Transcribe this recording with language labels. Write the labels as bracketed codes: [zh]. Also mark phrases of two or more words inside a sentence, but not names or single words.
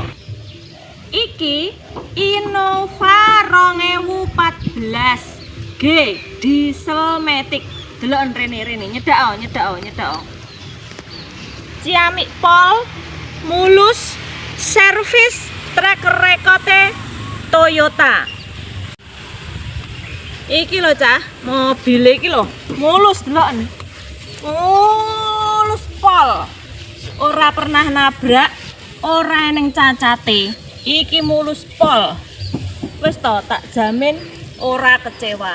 [jv] Iki Innova 2014 G diesel matic. Deloken rene nyedak. Ciamik pol, mulus, servis, [en] track record Toyota. [jv] Iki lho cah, mobil iki lho, mulus deloken. Mulus pol. Ora pernah nabrak, ora eneng cacate. Iki mulus pol. Wis to tak jamin ora kecewa.